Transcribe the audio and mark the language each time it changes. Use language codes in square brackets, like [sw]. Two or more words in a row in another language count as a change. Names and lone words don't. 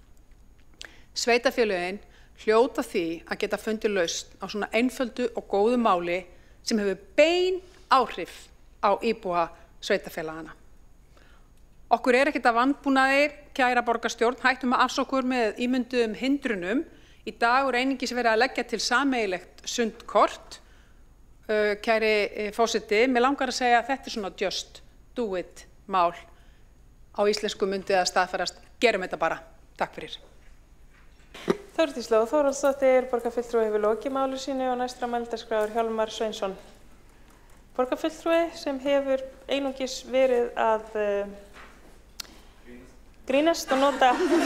[is] Sveitarfélögin hljóta því að geta fundið lausn á svona einföldu og góðu máli sem hefur bein áhrif á íbúa sveitarfélagana. Okkur ekkert að vanbúnaði, kæra borgarstjórn, hættum að afsokkur með ímynduðum hindrunum. Í dag einungis verið að leggja til sameiginlegt sundkort. Kæri forseti, mig langar að segja að þetta svona [en] just do it [is] mál á íslensku myndi að staðfærast. Gerum þetta bara. Takk fyrir. Þórdís Lóa Þórhallsdóttir, borgarfulltrúi hefur lokið máli sínu og næstra mælendaskrár Hjálmar Sveinsson. Borgarfulltrúi sem hefur einungis verið að grínast og nota.